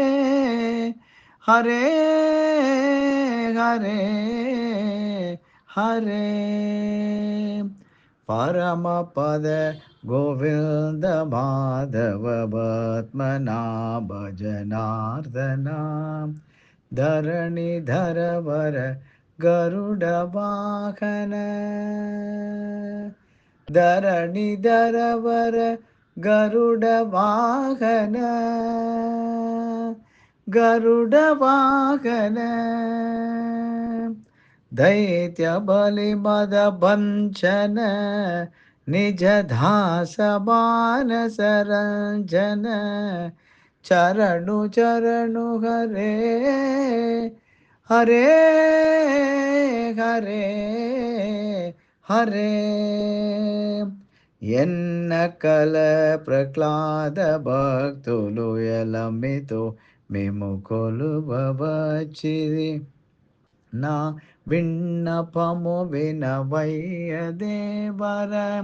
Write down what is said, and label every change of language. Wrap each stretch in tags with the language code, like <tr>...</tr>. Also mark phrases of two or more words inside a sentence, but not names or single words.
<te>హరే హరే హరే పరమ పద గోవింద మాధవ పద్మనాభ జనార్దన</te> <kn>ಧರಣಿಧರ ವರ ಗರುಡ ವಾಹನ ಧರಣಿಧರ ವರ ಗರುಡ ವಾಹನ ಗರುಡ ವಾಹನ ದೈತ್ಯ ಬಲಿ ಮದ ಬಂಚನ ನಿಜ ದಾಸ ಮಾನಸ ರಂಜನ ಚರಣು ಚರಣು ಹರೇ ಹರೇ</kn> <te>ಹರೇ ಹರೇ ఎన్న కల ప్రహ్లాద భక్తులు ఎలమితో మేము కొలువవచ్చిరి నా విన్నపము వినవయ్య దేవర</te>